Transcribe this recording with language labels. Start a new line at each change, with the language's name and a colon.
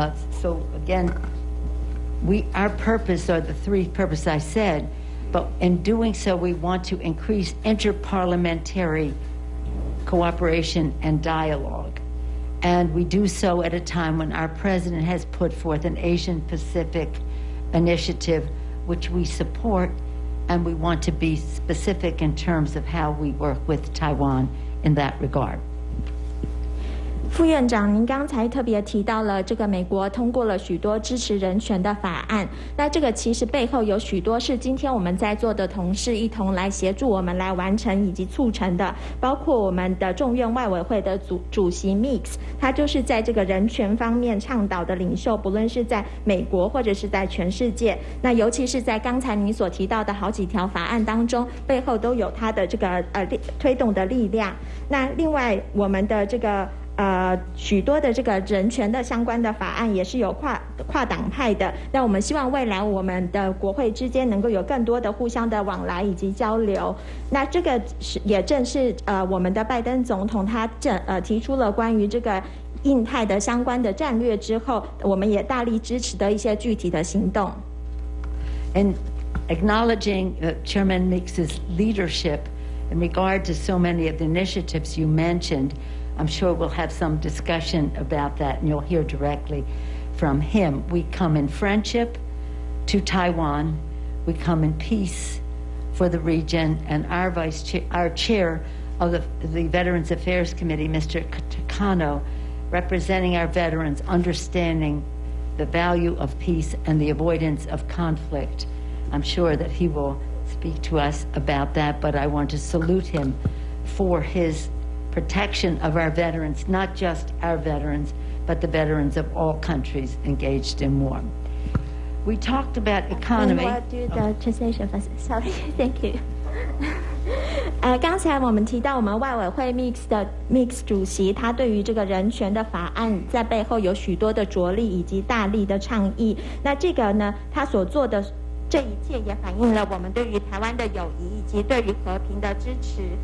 English: So again, our purpose are the three purposes I said, but in doing so, we want to increase interparliamentary cooperation and dialogue. And we do so at a time when our president has put forth an Asian Pacific initiative, which we support, and we want to be specific in terms of how we work with Taiwan in that regard.
Chinese: 副院长，您刚才特别提到了这个美国通过了许多支持人权的法案，那这个其实背后有许多是今天我们在座的同事一同来协助我们来完成以及促成的，包括我们的众院外委会的主席 Mix， 他就是在这个人权方面倡导的领袖，不论是在美国或者是在全世界，那尤其是在刚才您所提到的好几条法案当中，背后都有他的这个推动的力量。那另外我们的这个许多的这个人权的相关的法案也是有跨党派的，那我们希望未来我们的国会之间能够有更多的互相的往来以及交流。那这个也正是我们的拜登总统他提出了关于这个印太的相关的战略之后，我们也大力支持的一些具体的行动。
English: And acknowledging Chairman Meeks's leadership in regard to so many of the initiatives you mentioned, I'm sure we'll have some discussion about that, and you'll hear directly from him. We come in friendship to Taiwan. We come in peace for the region. And our chair of the Veterans Affairs Committee, Mr. Takano, representing our veterans, understanding the value of peace and the avoidance of conflict. I'm sure that he will speak to us about that, but I want to salute him for his protection of our veterans, not just our veterans, but the veterans of all countries engaged in war. We talked about economy. I will do the translation first. Sorry, thank you.
Chinese: 刚才我们提到我们外委会 Mix 主席，他对于这个人权的法案在背后有许多的着力以及大力的倡议。那这个呢，他所做的这一切也反映了我们对于台湾的友谊以及对于和平的支持。